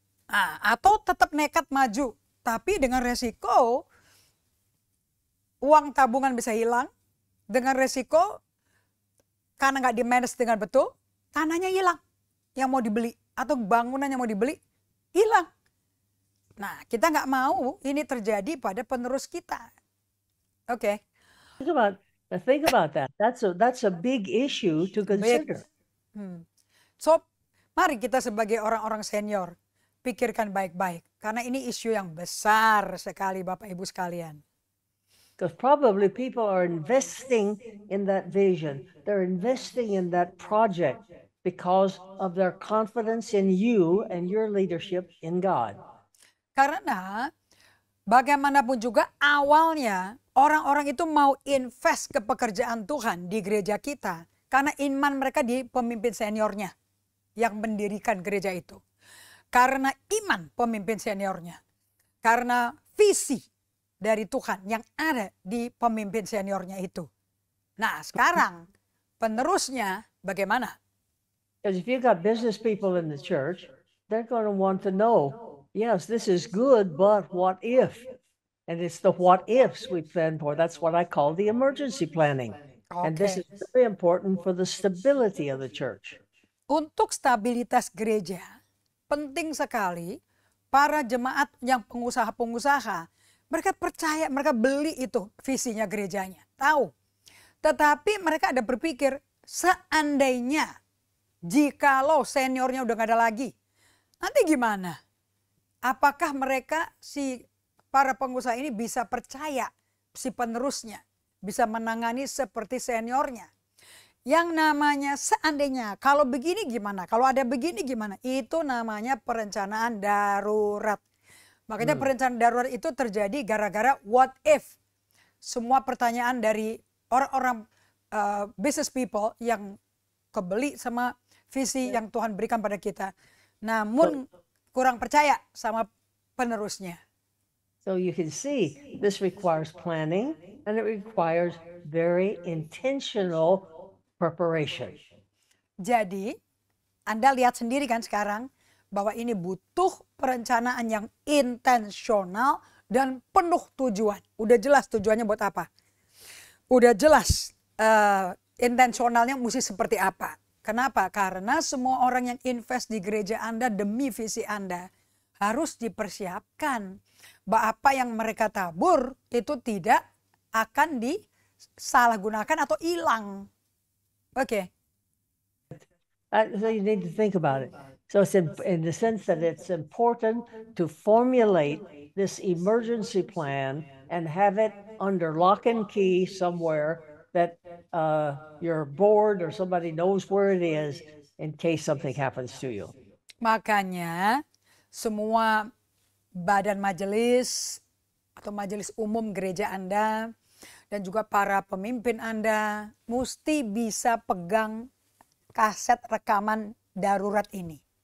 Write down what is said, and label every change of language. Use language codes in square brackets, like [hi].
[id] Nah, atau tetap nekat maju, tapi dengan resiko uang tabungan bisa hilang, dengan resiko karena nggak di-manage dengan betul, tanahnya hilang yang mau dibeli, atau bangunan yang mau dibeli, hilang. Nah, kita nggak mau ini terjadi pada penerus kita. Oke. [en] Think about that. That's a big issue to consider. [id] So, mari kita sebagai orang-orang senior pikirkan baik-baik, karena ini isu yang besar sekali Bapak Ibu sekalian. [en] Because probably people are investing in that vision. They're investing in that project because of their confidence in you and your leadership in God. [id] Karena bagaimanapun juga awalnya orang-orang itu mau invest ke pekerjaan Tuhan di gereja kita karena iman mereka di pemimpin seniornya yang mendirikan gereja itu. Karena iman pemimpin seniornya. Karena visi dari Tuhan yang ada di pemimpin seniornya itu. Nah, sekarang penerusnya bagaimana? [en] Because if you've got business people in the church, they're going to want to know, yes, this is good, but what if? And it's the what ifs we plan for. That's what I call the emergency planning. And this is very important for the stability of the church. [id] Untuk stabilitas gereja, penting sekali para jemaat yang pengusaha-pengusaha, mereka percaya, mereka beli itu visinya gerejanya, tahu. Tetapi mereka ada berpikir, seandainya jikalau seniornya udah gak ada lagi, nanti gimana? Apakah mereka para pengusaha ini bisa percaya si penerusnya, bisa menangani seperti seniornya? Yang namanya seandainya, kalau begini gimana, kalau ada begini gimana, itu namanya perencanaan darurat. Makanya perencanaan darurat itu terjadi gara-gara [en] what if. [id] Semua pertanyaan dari orang-orang [en] business people [id] yang kebeli sama visi yang Tuhan berikan pada kita. Namun kurang percaya sama penerusnya. [en] So you can see this requires planning and it requires very intentional preparation. [id] Jadi Anda lihat sendiri kan sekarang bahwa ini butuh perencanaan yang intensional dan penuh tujuan. Udah jelas tujuannya buat apa. Udah jelas intensionalnya mesti seperti apa. Kenapa? Karena semua orang yang invest di gereja Anda demi visi Anda harus dipersiapkan bahwa apa yang mereka tabur itu tidak akan disalahgunakan atau hilang. Oke. [en] So you need to think about it. So it's in the sense that it's important to formulate this emergency plan and have it under lock and key somewhere that your board or somebody knows where it is in case something happens to you. [id] Makanya semua badan majelis atau majelis umum gereja Anda dan juga para pemimpin Anda mesti bisa pegang kaset rekaman darurat ini.